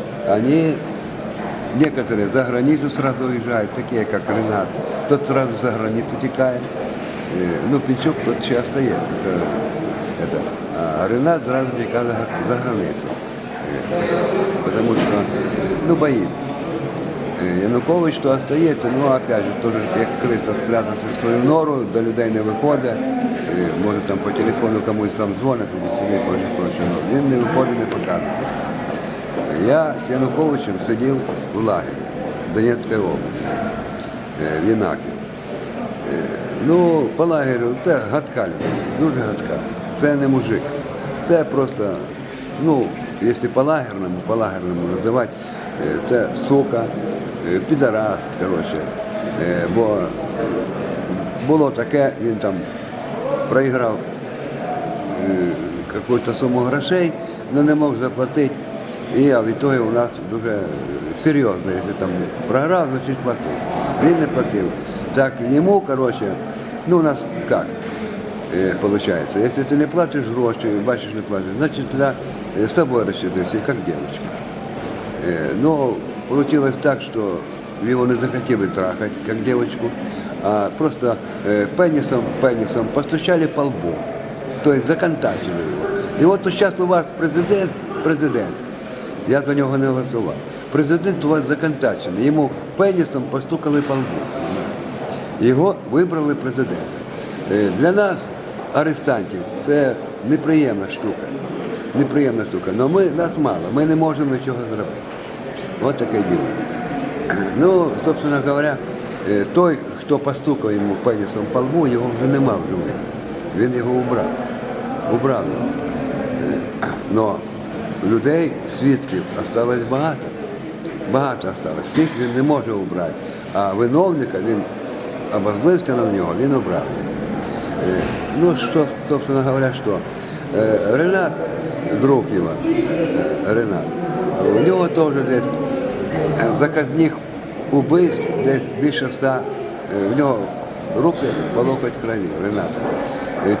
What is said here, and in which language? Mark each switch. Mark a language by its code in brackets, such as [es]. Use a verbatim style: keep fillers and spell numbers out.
[ru] Они, некоторые за границу сразу уезжают, такие как Ренат. Тот сразу за границу текает. Э, ну, Пинчук тот еще остается. Это, это. А Ренат сразу текает за, за границу. Э, потому что, ну, боится. [uk] Янукович то остається, ну опять же, тоже як крыса спрятався в свою нору, до людей не виходить, і, може там по телефону комусь там дзвонить, сидить, прочее, прочее, але він не виходить, не показує. Я з Януковичем сидів в лагері в Донецькій області, е, в Єнакі. Е, Ну, по лагерю це гадка людина, дуже гадка. Це не мужик. Це просто, ну, якщо по-лагерному, по-лагерному називати, е, це сука. Підараст, коротше, бо було таке, він там проіграв якусь суму грошей, але не мог заплатити. І а в ітогі у нас дуже серйозно, якщо там програв, значить платив. Він не платив. Так йому, коротше, ну у нас як виходить, якщо ти не платиш гроші, бачиш, не платиш, значить для з тобою розчитися, як дівчинка. [ru] Ну, получилось так, что его не захотели трахать, как девочку, а просто э, пенисом, пенисом постучали по лбу, то есть законтачили его. И вот сейчас у вас президент, президент, я за него не голосував, президент у вас законтачений, ему пенисом постукали по лбу. [uk] Його вибрали президентом. Э, для нас, арестантів, це неприємна штука, неприємна штука, но ми, нас мало, ми не можемо нічого зробити. [ru] Вот такое дело. Ну, собственно говоря, той, кто постукал ему пенисом по лбу, его уже нема в живых. [uk] Він його убрав. Убрав його. Но людей, свідків, осталось багато. Багато осталось. Всіх він не може убрати. А виновника, він обозлився на нього, він убрав. Ну, що, [ru] собственно говоря, [uk] що? Ренат, друг його, Ренат, у нього теж десь заказних убивств, десь більше ста, в нього руки полохать крові, Рената.